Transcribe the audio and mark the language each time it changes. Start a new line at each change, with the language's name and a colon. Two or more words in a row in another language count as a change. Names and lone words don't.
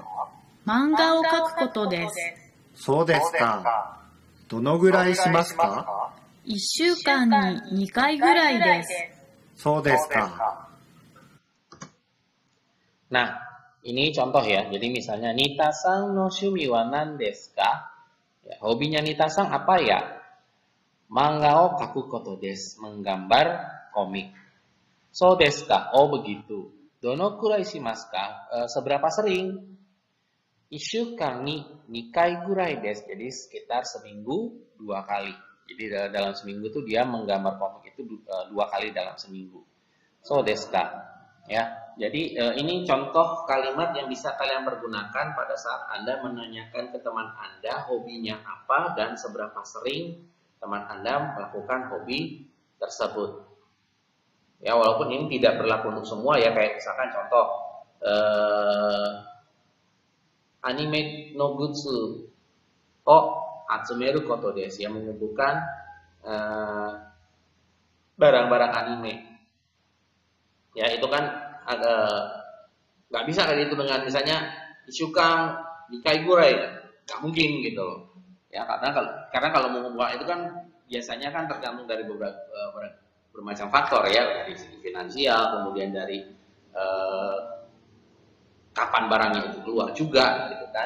Japanese: 漫画を描くことです。そうですか。どのぐらいしますか 1週間に2回ぐらいです。そうですか。
Indonesian: Nah, ini contoh ya. Jadi misalnya
Japanese: ニタさんの趣味は何ですか?
Indonesian: Ya, hobinya Nita-san apa ya?
Japanese: 漫画を描くことです,
Indonesian: menggambar komik.
Japanese: そうですか?
Indonesian: Oh begitu.
Japanese: どのくらいしますか?
Indonesian: Seberapa sering?
Japanese: 一週間に二回ぐらいです.
Indonesian: Jadi sekitar seminggu 2 kali. Jadi dalam seminggu tuh dia menggambar komik itu 2 kali dalam seminggu.
Japanese: そうですか.
Indonesian: Ya, jadi ini contoh kalimat yang bisa kalian pergunakan pada saat Anda menanyakan ke teman Anda hobinya apa dan seberapa sering teman Anda melakukan hobi tersebut. Ya, walaupun ini tidak berlaku untuk semua ya, kayak misalkan contoh
Japanese: アニメのグッズを集めることです,
Indonesian: yang mengumpulkan barang-barang anime. Ya, itu kan nggak bisa kan itu dengan misalnya
Japanese: 一週間二回ぐらい,
Indonesian: nggak mungkin gitu loh. Ya, karena kalau mengumpulkan itu kan biasanya kan tergantung dari bermacam faktor ya, dari segi finansial, kemudian dari kapan barangnya itu keluar juga gitu kan.